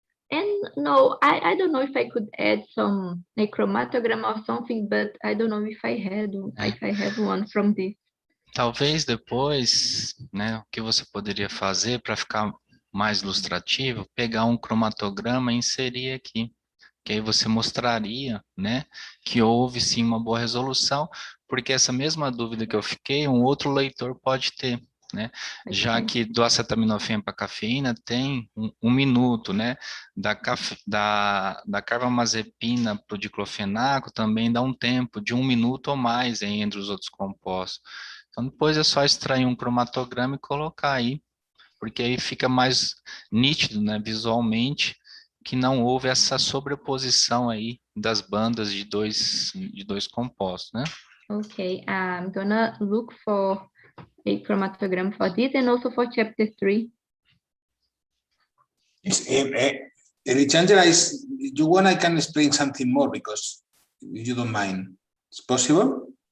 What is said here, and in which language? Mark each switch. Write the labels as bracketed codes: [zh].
[en] And no, I don't know if I could add a chromatogram or something, but I don't know if I have one from this. [pt] Talvez depois, né, o que você poderia fazer para ficar mais ilustrativo, pegar um cromatograma e inserir aqui, que aí você mostraria, né, que houve sim uma boa resolução, porque essa mesma dúvida que eu fiquei, um outro leitor pode ter, né? Já que do acetaminofén para cafeína tem um minuto, né? Da carbamazepina para o diclofenaco também dá um tempo de 1 minuto ou mais entre os outros compostos. Então depois é só extrair um cromatograma e colocar aí, porque aí fica mais nítido, né, visualmente, que não houve essa sobreposição aí das bandas de dois compostos, né? [en] Okay, I'm gonna look for a chromatogram for this and also for chapter 3. Elizângela, you want I can explain something more because you don't mind. It's possible?